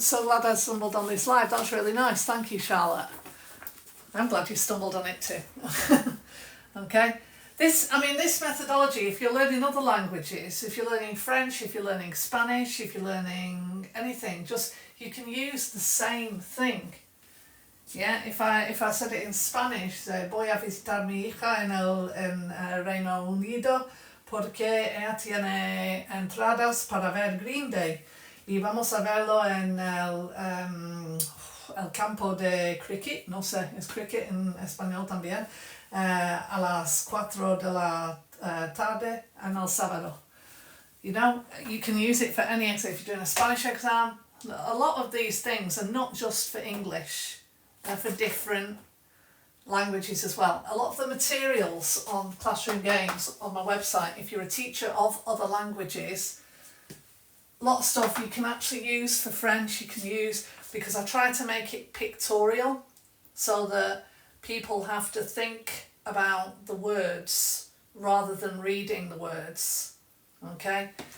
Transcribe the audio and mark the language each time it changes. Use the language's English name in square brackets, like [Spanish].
[English] So glad I stumbled on this live. That's really nice. Thank you, Charlotte. I'm glad you stumbled on it too. Okay. This methodology, if you're learning other languages, if you're learning French, if you're learning Spanish, if you're learning anything, just you can use the same thing. Yeah, if I said it in Spanish, say, [Spanish] voy a visitar mi hija en Reino Unido porque ella tiene entradas para ver Green Day y vamos a verlo en el campo de cricket, no sé, es cricket en español también. A las 4 de la tarde en el sábado. [English] You know, you can use it for any exam. If you're doing a Spanish exam, a lot of these things are not just for English, they're for different languages as well. A lot of the materials on Classroom Games on my website, if you're a teacher of other languages, a lot of stuff you can actually use for French, you can use, because I try to make it pictorial so that people have to think about the words rather than reading the words. Okay?